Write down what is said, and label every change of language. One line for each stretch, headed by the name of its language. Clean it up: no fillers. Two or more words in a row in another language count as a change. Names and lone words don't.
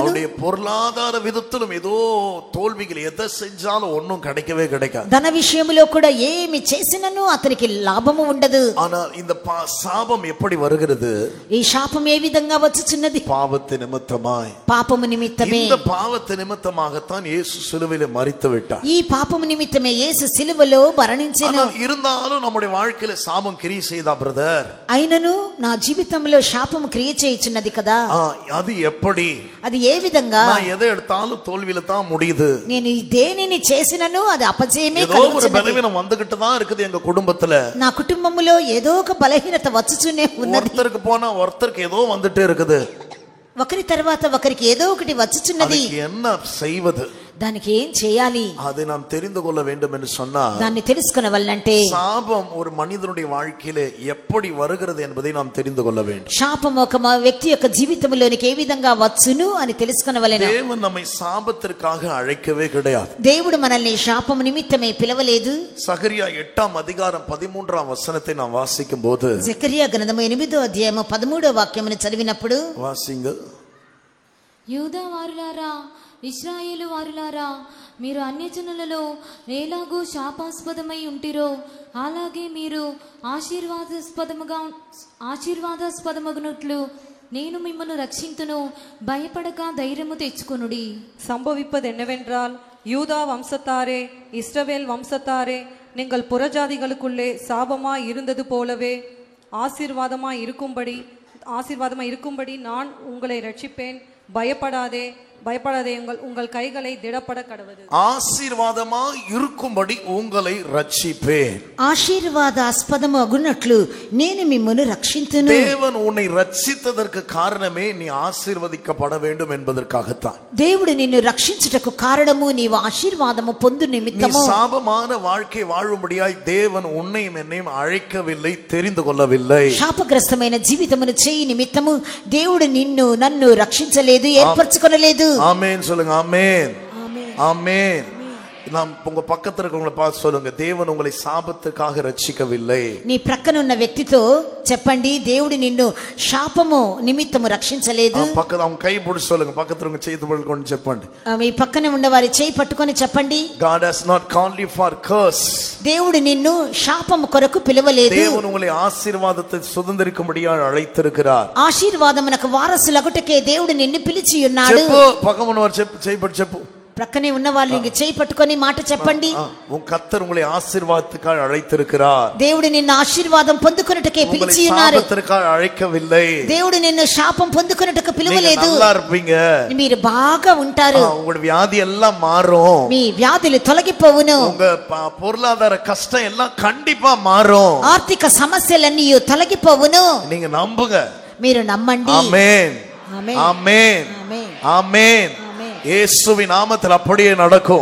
Tamil: அவனுடைய பொருளாதார விதத்திலும் ஏதோ தோல்விகள், எதை செஞ்சாலும் ஒன்றும் கிடைக்கவே கிடைக்காது.
Telugu: ధన విషయంలో కూడా ఏమి చేసినను అతనికి లాభము ఉండదు.
Tamil: ஆனால் இந்த சாபம் எப்படி வருகிறது?
Telugu: ఈ శాపం ఏ విధంగా వచ్చుచున్నది?
Tamil: பாவத்து நிமித்தமாய்,
Telugu: పాపము నిమిత్తమే.
Tamil: இந்த பாவத்து நிமித்தமாகத்தான் இயேசு சிலுவையில் மரித்து விட்டார்.
Telugu: ఈ పాపము నిమిత్తమే యేసు సిలువలో మరణించెను.
Tamil: இருந்தாலும் நம்முடைய வாழ்க்கையில சாபம் கிரியை செய்தா பிரதர்,
Telugu: అయినను నా జీవితంలో శాపము క్రియ చేయుచున్నది కదా.
Tamil: அது எப்படி?
Telugu: అది ఏ విధంగా?
Tamil: நான் எதை எடுத்தாலும் தோல்வியில தான் முடியுது.
Telugu: నేను దేనిని చేసినను అది అపజయమే
Tamil: ஏதோ ஒரு
Telugu: కలుగుచున్నది.
Tamil: பலவீனம் வந்துகிட்டு தான் இருக்குது எங்க குடும்பத்துல.
Telugu: నా కుటుంబములో ఏదో ఒక బలహీనత వచ్చుచునే ఉన్నది.
Tamil: ஒருத்தருக்கு போனா ஒருத்தருக்கு ஏதோ வந்துட்டே இருக்குது.
Telugu: ఒకరి తర్వాత ఒకరికి ఏదో ఒకటి వచ్చుచున్నది.
Tamil: அதுக்கு என்ன செய்வது?
Telugu: దానికి ఏం చేయాలి?
Tamil: அதை நாம் தெரிந்து கொள்ள வேண்டும் என்று சொன்னால்,
Telugu: దాన్ని తెలుసుకొనవల్లంటే
Tamil: சாபம் ஒரு மனிதனுடைய வாழ்க்கையிலே எப்படி வருகிறது என்பதை நாம் தெரிந்து கொள்ள வேண்டும்.
Telugu: శాపం ఒక వ్యక్తి యొక్క జీవితంలోనికి ఏ విధంగా వచ్చును అని తెలుసుకొనవలెను.
Tamil: தேவன் நம்மை சாபத்திற்காக அழைக்கவே கிடையாது.
Telugu: దేవుడు మనల్ని శాపం నిమిత్తమే పిలవలేదు.
Tamil: சகரியா 8:13 நாம் வாசிக்கும் போது,
Telugu: జకరియా గ్రంథము 8:13 చదివినప్పుడు,
Tamil: வாசிங்க.
Telugu: యూదా వారులారా, ఇశ్రాయేలు వారులారా, మీరు అన్యజనులలో ఎలాగూ శాపాస్పదమై ఉంటిరో అలాగే మీరు ఆశీర్వాదాస్పదమగునట్లు నేను మిమ్మల్ని రక్షింతును, భయపడక ధైర్యము తెచ్చుకొనుడి.
Tamil: சம்பவிப்பது என்னவென்றால், யூதா வம்சத்தாரே, இஸ்ரவேல் வம்சத்தாரே, நீங்கள் புறஜாதிகளுக்குள்ளே சாபமாய் இருந்தது போலவே ஆசீர்வாதமாய் இருக்கும்படி நான் உங்களை ரட்சிப்பேன். பயப்படாதே உங்கள் கைகளை திடப்பட கடவது. ஆசீர்வாதமா இருக்கும்படி உங்களை ரட்சிப்பேன்.
Telugu: ఆశీర్వాదాస్పదమగునట్లు నేను మిమ్మును రక్షింతును.
Tamil: தேவன் உன்னை ரட்சித்ததற்கு காரணமே நீ ஆசீர்வதிக்கப்பட வேண்டும் என்பதற்காகத்தான்.
Telugu: దేవుడు నిన్ను రక్షించుటకు కారణము నీవు ఆశీర్వాదము పొందు నిమిత్తము.
Tamil: நீ சாபமான வாழ்க்கை வாழும்படியாய் தேவன் உன்னையும் என்னையும் அழைக்கவில்லை, தெரிந்து கொள்ளவில்லை.
Telugu: శాపగ్రస్తమైన జీవితమును చేయి నిమిత్తము దేవుడు నిన్ను నన్ను రక్షించలేదు, ఏర్పరచుకొనలేదు.
Tamil: ஆமென் சொல்லுங்க. ஆமென், ஆமென். நாம் உங்க பக்கத்துல இருக்கவங்கள பார்த்து சொல்லுங்க, தேவன் உங்களை சாபத்துக்காக ரட்சிக்கவில்லை.
Telugu: నీ ప్రక్కన ఉన్న వ్యక్తితో చెప్పండి, దేవుడు నిన్ను శాపము నిమిత్తము రక్షించలేదు.
Tamil: పక్కన அவங்க கை பிடிச்சு சொல்லுங்க, பக்கத்துல உங்க
Telugu: చేతి పట్టుకొని చెప్పండి. మీ పక్కన ఉన్న వారి చేయి పట్టుకొని చెప్పండి,
English: God has not called you for curse.
Telugu: దేవుడు నిన్ను శాపము కొరకు పిలవలేదు.
Tamil: தேவன் உங்களை ஆசீர்வாதத்தை சுதந்தரிக்கும்படியாக அழைத்திருக்கிறார்.
Telugu: ఆశీర్వాదమునకు వారసులగుటకే దేవుడు నిన్ను పిలిచి ఉన్నాడు. చెప్పు, పక్కన ఉన్నవారు చేయి పట్టు చెప్పు. ప్రక్కనే ఉన్న వాళ్ళు ఇంక చేయి పట్టుకొని మాట చెప్పండి.
Tamil: கர்த்தர் உங்களை ஆசீர்வாதத்துக்காக அழைத்திருக்கிறார்.
Telugu: దేవుడు నిన్ను ఆశీర్వాదం పొందుకొనుటకే పిలిచి ఉన్నారు.
Tamil: சாபத்திற்காக அழைக்கவில்லை.
Telugu: దేవుడు నిన్ను శాపం పొందుకొనుటకు పిలవలేదు.
Tamil: நல்லா இருப்பீங்க,
Telugu: మీరు బాగా ఉంటారు,
Tamil: உங்களுடைய வியாதி எல்லாம் மாறும்,
Telugu: మీ వ్యాధులు తొలగిపోవును,
Tamil: உங்க பொருளாதார கஷ்டம் எல்லாம் கண்டிப்பா மாறும்,
Telugu: ఆర్థిక సమస్యలన్నీ తొలగిపోవును.
Tamil: நீங்க నమ్ముங்க.
Telugu: మీరు నమ్మండి.
Tamil: ஆமென்,
Telugu: ఆమేన్,
Tamil: ஆமென்,
Telugu: ఆమేన్,
Tamil: ஆமென். இயேசுவின் நாமத்தில் அப்படியே நடக்கும்.